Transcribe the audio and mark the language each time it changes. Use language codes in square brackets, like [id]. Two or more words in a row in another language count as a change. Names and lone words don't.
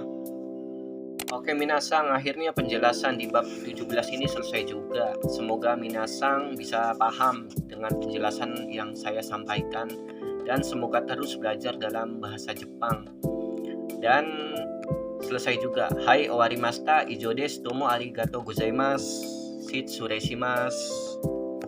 [id] Oke minasang, akhirnya penjelasan di bab 17 ini selesai juga. Semoga minasang bisa paham dengan penjelasan yang saya sampaikan, dan semoga terus belajar dalam bahasa Jepang. Dan selesai juga. [ja] はい 終わりました、以上 です、どうも ありがとう ございます. 失礼 します.